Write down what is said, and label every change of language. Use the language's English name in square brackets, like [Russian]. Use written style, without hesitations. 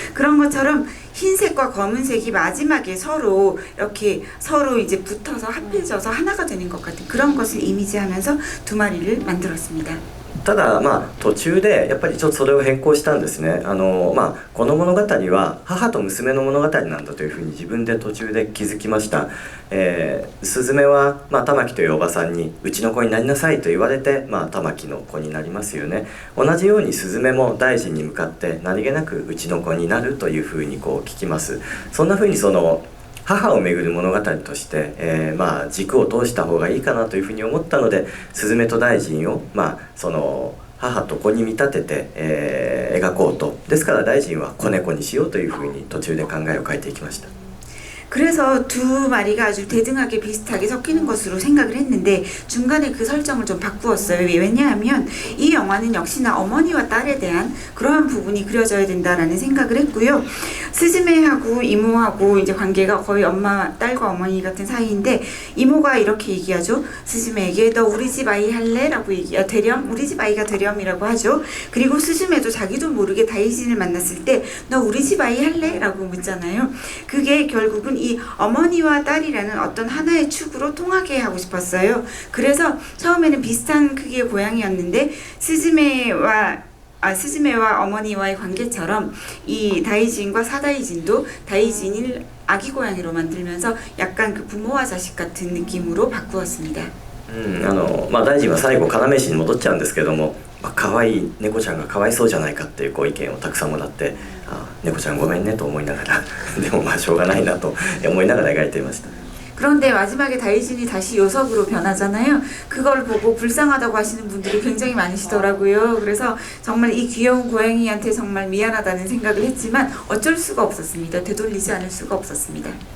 [Korean] 그런 것처럼 흰색과 검은색이 마지막에 서로 이제 붙어서 합해져서 하나가 되는 것 같은 그런 것을 이미지하면서 2마리를 만들었습니다. [Japanese] ただまあ途中でやっぱりちょっとそれを変更したんですね。まあこの物語は母と娘の物語なんだというふうに自分で途中で気づきました。スズメは、まあ、玉木というおばさんにうちの子になりなさいと言われて、まあ、玉木の子になりますよね。同じようにスズメも大臣に向かって何気なくうちの子になるというふうにこう聞きます。そんなふうにその母をめぐる物語として、まあ、軸を通した方がいいかなというふうに思ったので、スズメと大臣を、まあ、その母と子に見立てて、描こうと。ですから大臣は子猫にしようというふうに途中で考えを変えていきました。 [Korean] 그래서 2마리가 아주 대등하게 비슷하게 섞이는 것으로 생각을 했는데, 중간에 그 설정을 좀 바꾸었어요. 왜냐하면 이 영화는 역시나 어머니와 딸에 대한 그러한 부분이 그려져야 된다라는 생각을 했고요. 스즈메하고 이모하고 이제 관계가 거의 딸과 어머니 같은 사이인데, 이모가 이렇게 얘기하죠. 스즈메에게 너 우리 집 아이 할래? 라고 되렴, 우리 집 아이가 되렴이라고 하죠. 그리고 스즈메도 자기도 모르게 다이진을 만났을 때 너 우리 집 아이 할래? 라고 묻잖아요. 그게 결국은 이 어머니와 딸이라는 어떤 하나의 축으로 통하게 하고 싶었어요. 그래서 처음에는 비슷한 크기의 고양이였는데, 스즈메와 어머니와의 관계처럼 이 다이진과 사다이진도 다이진을 아기 고양이로 만들면서 약간 그 부모와 자식 같은 느낌으로 바꾸었습니다. [Japanese] まあ大臣は最後要石に戻っちゃうんですけども、まあ、可愛い猫ちゃんがかわいそうじゃないかっていうこう意見をたくさんもらって、猫ちゃんごめんねと思いながらでもまあしょうがないなと思いながら描いていました。 [Korean] 그런데 마지막에 다이진이 다시 요석으로 변하잖아요. 그걸 보고 불쌍하다고 하시는 분들이 굉장히 많으시더라고요. 그래서 정말 이 귀여운 고양이한테 정말 미안하다는 생각을 했지만 어쩔 수가 없었습니다. 되돌리지 않을 수가 없었습니다.